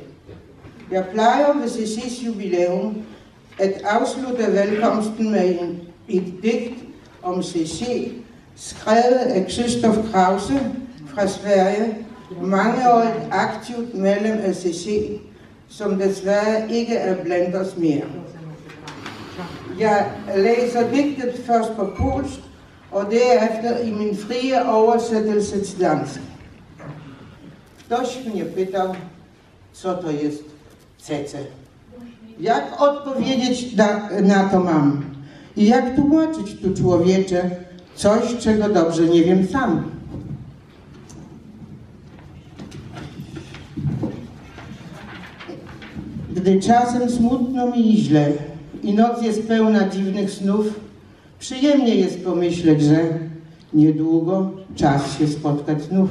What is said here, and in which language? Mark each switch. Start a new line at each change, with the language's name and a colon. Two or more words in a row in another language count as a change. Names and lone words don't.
Danish: Jeg plejer ved CC's jubilæum at afslutte velkomsten med et digt om CC, skrevet af Christoph Krause fra Sverige, mangeårigt aktivt medlem af CC, som desværre ikke er blandt os mere. Jeg læser digtet først på polsk, og derefter i min frie oversættelse til dansk.
Polish: Ktoś mnie pytał, co to jest CC. Jak odpowiedzieć na to mam? I jak tłumaczyć tu człowiecze coś, czego dobrze nie wiem sam? Gdy czasem smutno mi i źle i noc jest pełna dziwnych snów, przyjemnie jest pomyśleć, że Niedługo czas się spotkać znów.